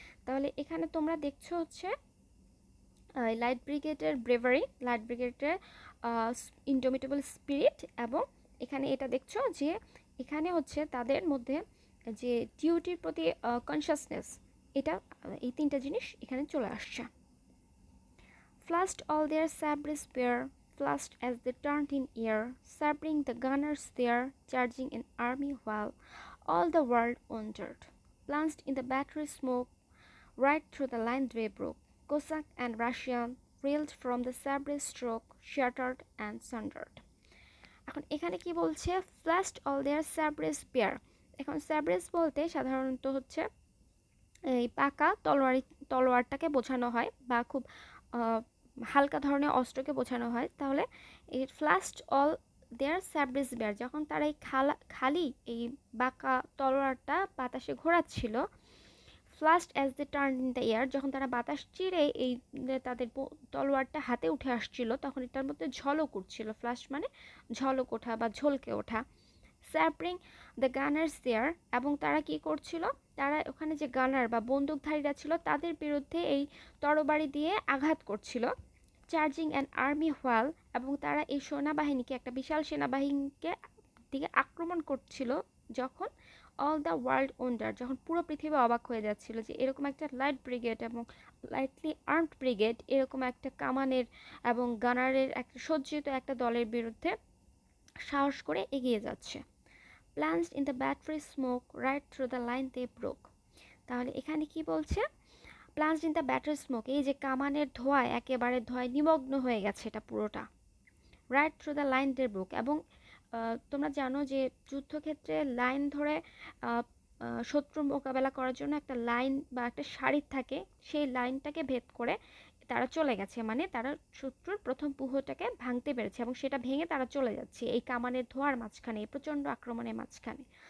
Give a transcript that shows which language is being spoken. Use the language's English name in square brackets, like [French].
[Bangla] তাহলে এখানে তোমরা দেখছো হচ্ছে লাইট ব্রিগেডের ব্রেভারি, লাইট ব্রিগেডের ইনডোমিটেবল স্পিরিট, এবং এখানে এটা দেখছো যে এখানে হচ্ছে তাদের মধ্যে যে ডিউটির প্রতি কনসিয়াসনেস, এটা এই তিনটা জিনিস এখানে চলে আসছে। [English] Flashed all their sabres bare, flashed as they turned in air, sabring the gunners there, charging an army while all the world wondered. Plunged in the battery smoke, right through the line they broke. Cossack and Russian reeled from the sabre stroke, shattered and sundered. [Bangla] এখন এখানে কি বলছে? [English] Flashed all their sabres bare. [Bangla] এখন sabres বলতে সাধারণত হচ্ছে এই পাকা তলোয়ারটাকে বোঝানো হয়, বা খুব হালকা ধরনের অস্ত্রকে বোঝানো হয়। তাহলে এই [English] flashed all their sabres bare, [Bangla] যখন তারা এই খালি এই বাঁকা তলোয়ারটা বাতাসে ঘোরাচ্ছিল, [English] flashed as they turn in the air, [Bangla] যখন তারা বাতাস চিরে এই তাদের তলোয়ারটা হাতে উঠে আসছিল, তখন এটার মধ্যে ঝলক উঠছিল। ফ্লাস্ট মানে ঝলক ওঠা বা ঝলকে ওঠা। [English] sabring the gunners there, [Bangla] এবং তারা কি করছিল? তারা ওখানে যে গানার বা বন্দুকধারীরা ছিল তাদের বিরুদ্ধে এই তরবারি দিয়ে আঘাত করছিল। [English] charging an army while, [Bangla] এবং তারা এই সেনাবাহিনীকে, একটা বিশাল সেনাবাহিনীকে দিকে আক্রমণ করছিল, যখন [English] all the world wonder, [Bangla] যখন পুরো পৃথিবী অবাক হয়ে যাচ্ছিল যে এরকম একটা লাইট ব্রিগেড এবং লাইটলি আর্মড ব্রিগেড এরকম একটা কামানের এবং গানারের একটা সজ্জিত একটা দলের বিরুদ্ধে সাহস করে এগিয়ে যাচ্ছে। [English] Plunged in the battery smoke, right through the line they broke. [Bangla] তাহলে এখানে কি বলছে? [English] Plunged in the battery smoke, [Bangla] এই যে কামানের ধোঁয়ায়, একেবারে ধোঁয়ায় নিমগ্ন হয়ে গেছে এটা পুরোটা। [English] Right through the line they broke, [Bangla] এবং তোমরা জানো যে যুদ্ধক্ষেত্রে লাইন ধরে শত্রু মোকাবেলা করার জন্য একটা লাইন বা একটা সারি থাকে, সেই লাইনটাকে ভেদ করে তারা চলে গেছে, মানে তারা শত্রুর প্রথম ব্যূহটাকে ভাঙতে পেরেছে, এবং সেটা ভেঙে তারা চলে যাচ্ছে এই কামানের ধোঁয়ার মাঝখানে, এই প্রচণ্ড আক্রমণের মাঝখানে।